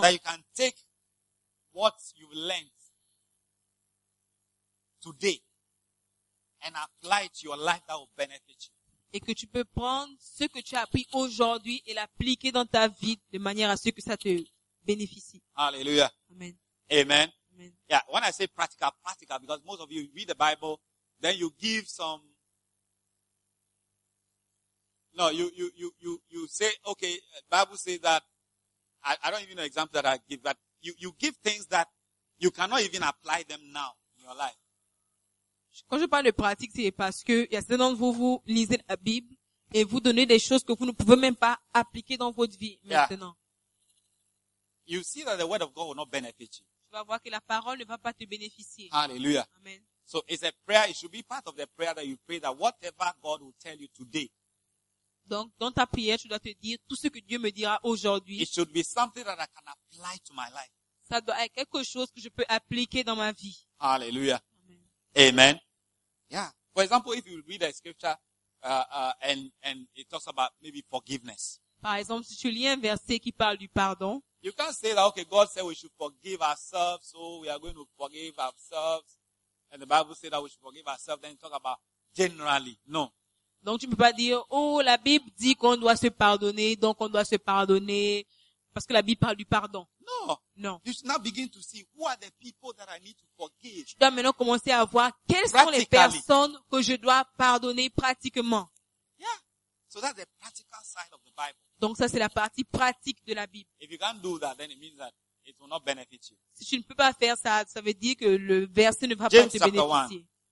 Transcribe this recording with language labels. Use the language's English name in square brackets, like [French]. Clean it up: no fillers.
[English] That you can take what you've learned today and apply it to your life that will benefit you. [French] Et que tu peux prendre ce que tu as appris aujourd'hui et l'appliquer dans ta vie de manière à ce que ça te bénéficie. Hallelujah. Amen. Amen. Amen. [English] Yeah, when I say practical, because most of you read the Bible. Then you give some. No, you say okay. Bible says that. I don't even know examples that I give, but you give things that you cannot even apply them now in your life. [French] Quand je parle de pratique, c'est parce que il y a certains d'entre vous lisez la Bible et vous donnez des choses que vous ne pouvez même pas appliquer dans votre vie maintenant. [English] You see that the word of God will not benefit you. [French] Tu vas voir que la parole ne va pas te bénéficier. Hallelujah. Amen. [English] So it's a prayer. It should be part of the prayer that you pray that whatever God will tell you today. [French] Donc, dans ta prière, tu dois te dire tout ce que Dieu me dira aujourd'hui. [English] It should be something that I can apply to my life. [French] Ça doit être quelque chose que je peux appliquer dans ma vie. Hallelujah. Amen. Amen. Yeah. [English] For example, if you read a scripture and it talks about maybe forgiveness. [French] Par exemple, si tu lis un verset qui parle du pardon. [English] You can't say that, okay, God said we should forgive ourselves, so we are going to forgive ourselves. And the Bible says that we should forgive ourselves. Then talk about generally. No. [French] Donc tu peux pas dire, oh, la Bible dit qu'on doit se pardonner, donc on doit se pardonner parce que la Bible parle du pardon. [English] No. No. You should now begin to see who are the people that I need to forgive. [French] Tu dois maintenant commencer à voir quelles sont les personnes que je dois pardonner pratiquement. [English] Yeah. So that's the practical side of the Bible. [French] Donc ça, c'est la partie pratique de la Bible. [English] If you can't do that, then it means that it will not benefit you. [French] Si tu ne peux pas faire ça, ça veut dire que le verset ne va James pas te bénéficier.